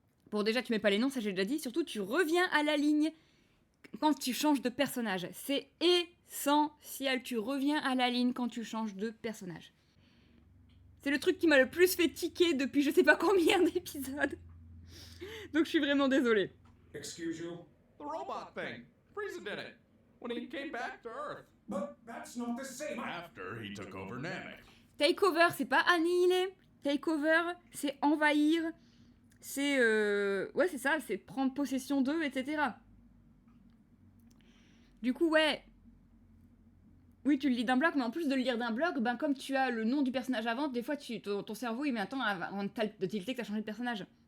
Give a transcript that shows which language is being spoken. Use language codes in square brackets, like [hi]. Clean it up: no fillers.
[fr] Bon, déjà, tu mets pas les noms, ça j'ai déjà dit. Surtout, tu reviens à la ligne quand tu changes de personnage. C'est essentiel, tu reviens à la ligne quand tu changes de personnage. C'est le truc qui m'a le plus fait tiquer depuis je sais pas combien d'épisodes. Donc je suis vraiment désolée. [en] Excuse you? The robot thing. Frieza did it. When he came back to Earth. But that's not the same. After he took over Namek. [fr] Takeover, c'est pas annihiler. Takeover, c'est envahir. C'est ouais, c'est ça, c'est prendre possession d'eux, etc. Du coup, ouais. Oui, tu le lis d'un bloc, mais en plus de le lire d'un bloc, comme tu as le nom du personnage avant, des fois, ton cerveau, il met un temps avant de tilter que t'as changé de personnage.